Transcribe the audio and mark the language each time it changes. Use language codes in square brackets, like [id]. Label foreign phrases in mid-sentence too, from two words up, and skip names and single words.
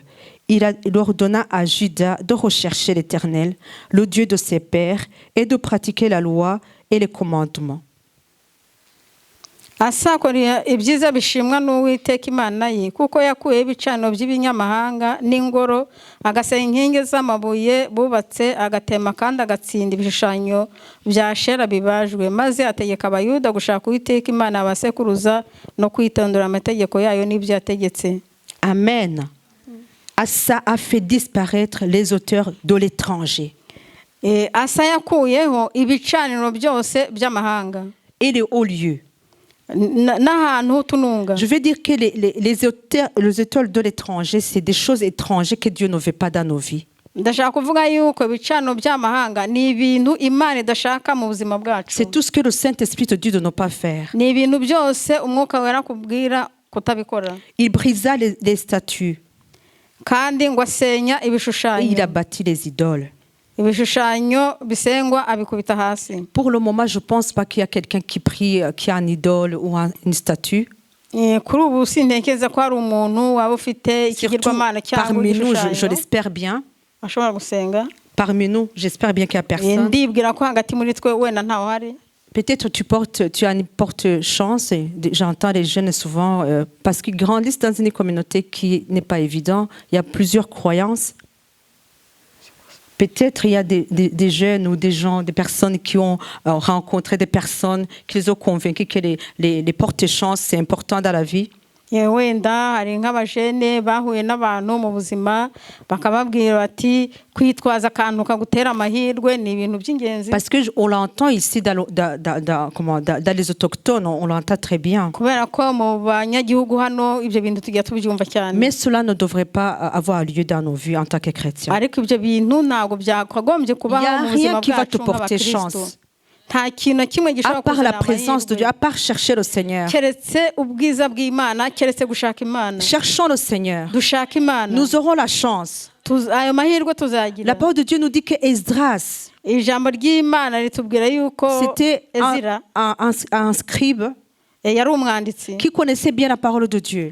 [fr] Il ordonna à Juda de rechercher l'Éternel, le Dieu de ses pères, et de pratiquer la loi et les commandements. [rw] Asa akora ibyiza bishimwa n'Uwiteka Imana ye kuko yakuyeho ibicaniro by'ibinyamahanga n'ingoro agasenya inkingi z'amabuye bubatse agatema kandi agatsinda ibishushanyo bya Ashera bibajwe maze ategeka abayuda gushaka Uwiteka Imana abasekuruza no kwitondera amategeko yayo n'ibyo yategetse. Amen. [fr] Asa a fait disparaître les auteurs de l'étranger [rw] Asa yakuyeho ibicaniro byose by'amahanga [fr] et les hauts lieux. [rw] n'ahantu h'utununga. [fr] Je veux dire que les auteurs de l'étranger, c'est des choses étrangères que Dieu ne veut pas dans nos vies. [rw] Ndashaka kuvuga yuko ibicaniro by'amahanga ni ibintu Imana idashaka mu buzima bwacu. [fr] C'est tout ce que le Saint-Esprit te dit de ne pas faire. [rw] Ni ibintu byose umwuka wera kubwira kutabikora. [fr] Il brisa les statues [rw] Kandi ngo asenya [fr] et il [rw] ibishushanyo. [fr] a bâti les idoles. [rw] Ibishushanyo bisengwa abikubita hasi. [fr] Pour le moment, je ne pense pas qu'il y a quelqu'un qui prie, qui a un idole ou une statue. [rw] Kuri ubu sintekereza ko hari umuntu waba ufite [fr] Surtout [rw] ikigirwamana cyangwa [fr] parmi nous, je [rw] igishushanyo [fr] l'espère bien. [rw] ashobora gusenga. [fr] Parmi nous, j'espère bien qu'il n'y a personne. [rw] Ndibwira ko hagati muri twe wenda ntawe hari. [fr] Peut-être tu as une porte-chance. J'entends les jeunes souvent, parce qu'ils grandissent dans une communauté qui n'est pas évidente. Il y a plusieurs croyances. Peut-être il y a des jeunes ou des gens, des personnes qui ont rencontré des personnes qui les ont convaincus que les porte-chances, c'est important dans la vie. [rw] wenda hari nk'abajene bahuye n'abantu mu buzima bakababwira bati kwitwaza akantu kagutera amahirwe ni ibintu by'ingenzi. [fr] Parce que on l'entend ici dans les autochtones, on l'entend très bien. [rw] kubera ko mu banyagihugu hano ibyo bintu tujya tubyumva cyane. [fr] Mais cela ne devrait pas avoir lieu dans nos vies en tant que chrétiens. [rw] ariko ibyo bintu ntabwo byakagombye kubaho mu buzima bwacu nk'abakristo. [fr] À part la présence de Dieu, à part chercher le Seigneur. Cherchons le Seigneur. Nous aurons la chance. La parole de Dieu nous dit que Esdras, c'était un scribe qui connaissait bien la parole de Dieu.